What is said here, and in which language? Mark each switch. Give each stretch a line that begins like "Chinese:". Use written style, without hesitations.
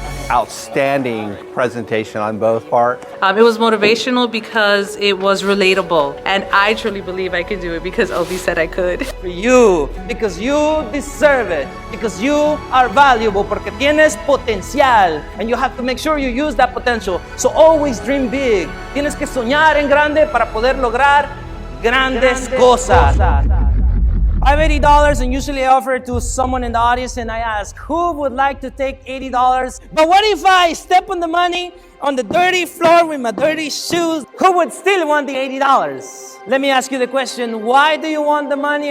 English: Outstanding presentation on both parts. It was motivational because it was relatable, and I truly believe I can do it because Ovi said I could. For you, because you deserve it, because you are valuable,
Spanish: porque tienes potencial,
English: and you have to make sure you use that potential. So always dream big.
Spanish: Tienes que soñar en grande para poder lograr grandes cosas.
English: I have $80 and usually I offer it to someone in the audience and I ask, who would like to take $80? But what if I step on the money on the dirty floor with my dirty shoes? Who would still want the $80? Let me ask you the question, why do you want the money?